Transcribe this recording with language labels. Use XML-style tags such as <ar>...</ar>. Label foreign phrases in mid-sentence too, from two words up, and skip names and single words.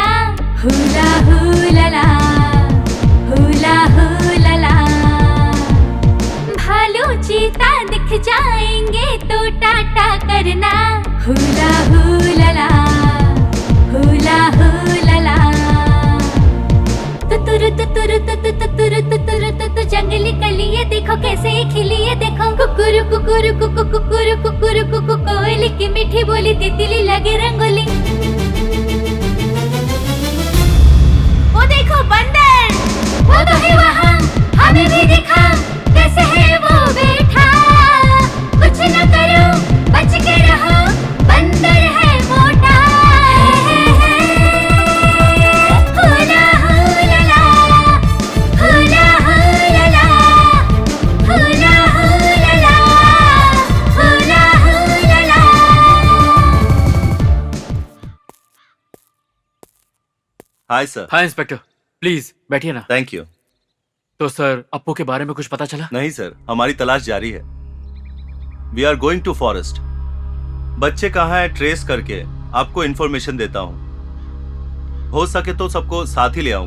<hi>हुला हुला ला, हुला हुला ला। भालू चीता दिख जाएंगे तो टाटा करना। हुला हुला ला, हुला हुला ला। तुतुरु तुतुरु तुतु तुतुरु तुतुरु तुतु, जंगली कली ये देखो कैसे ये खिली ये देखो। कुकुरु कुकुरु कुकु कुकुरु कुकुरु कुकु, कोयली की मीठी बोली तितली लगे रंगोली। वो देखो बंदर, वो तो है वहाँ, हमें भी दिखा कैसे है वो बैठा। कुछ न करो बच के रहो, बंदर है मोटा। हुला हुला ला, हुला हुला ला, हुला हुला ला, हुला हुला ला।</hi> <en>Hi sir.</en> <hi>हाँ इंस्पेक्टर, प्लीज बैठिए ना।</hi> <en>Thank you.</en> <hi>तो सर अप्पू के बारे में कुछ पता चला? नहीं सर, हमारी तलाश जारी है।</hi> <en>We are going to forest.</en> <hi>बच्चे कहाँ है ट्रेस करके आपको इन्फॉर्मेशन देता हूँ। हो सके तो सबको साथ ही ले आऊंगा।</hi>